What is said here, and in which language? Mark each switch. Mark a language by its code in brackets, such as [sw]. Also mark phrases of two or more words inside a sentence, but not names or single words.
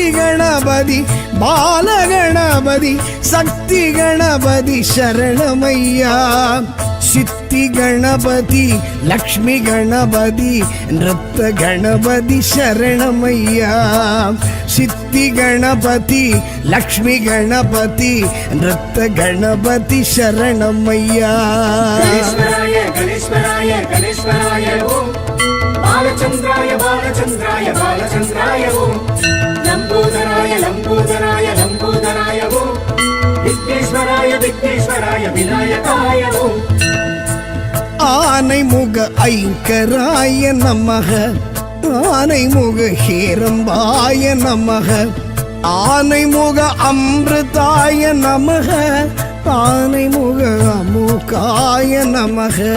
[ta] கணபதி பாலகணபதி சக்தி கணபதி சரணமையா சித்தி கணபதி லக்ஷ்மி கணபதி நிருத்த கணபதி சரணமையா சித்தி கணபதி லக்ஷ்மி கணபதி நிருத்த கணபதி சரணமையா [sa] गणेश्वराय गणेश्वराय गणेश्वराय ओम बालचंद्राय बालचंद्राय बालचंद्राय ओम लंबोदराय लंबोदराय लंबोदराय ओम विघ्नेश्वराय विघ्नेश्वराय विनायकाय ओम [ta] ஆனைமுக ஐங்கராய நமக ஆனைமுக ஹேரம்பாய நமக ஆனைமுக அமிர்தாய நமக ஆனைமுக அமுகாய நமக